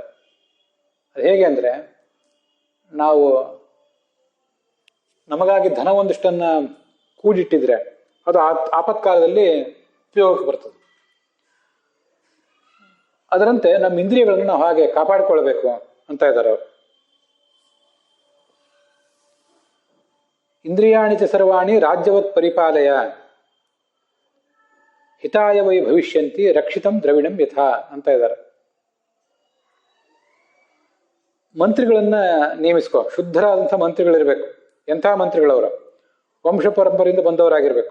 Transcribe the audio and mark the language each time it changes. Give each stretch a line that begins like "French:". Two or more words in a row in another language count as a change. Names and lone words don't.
Kannada: ಅದು ಹೇಗೆ ಅಂದರೆ, ನಾವು ನಮಗಾಗಿ ಧನ ಒಂದಿಷ್ಟನ್ನ ಕೂಡಿಟ್ಟಿದ್ರೆ ಅದು ಆಪತ್ಕಾಲದಲ್ಲಿ ಉಪಯೋಗಕ್ಕೆ ಬರ್ತದೆ. ಅದರಂತೆ ನಮ್ಮ ಇಂದ್ರಿಯಗಳನ್ನು ನಾವು ಹಾಗೆ ಕಾಪಾಡಿಕೊಳ್ಬೇಕು ಅಂತ ಇದ್ದಾರೆ ಅವರು.
Sanskrit: ಇಂದ್ರಿಯಾಣಿ ಚ ಸರ್ವಾಣಿ ರಾಜ್ಯವತ್ ಪರಿಪಾಲಯ ಹಿತಾಯ ವೈ ಭವಿಷ್ಯಂತಿ ರಕ್ಷಿತಂ ದ್ರವಿಣಂ ಯಥಾ
Kannada: ಅಂತ ಇದ್ದಾರೆ. ಮಂತ್ರಿಗಳನ್ನ ನೇಮಿಸ್ಕೋ. ಶುದ್ಧರಾದಂಥ ಮಂತ್ರಿಗಳಿರ್ಬೇಕು. ಎಂಥ ಮಂತ್ರಿಗಳವರು? ವಂಶ ಪರಂಪರೆಯಿಂದ ಬಂದವರಾಗಿರ್ಬೇಕು.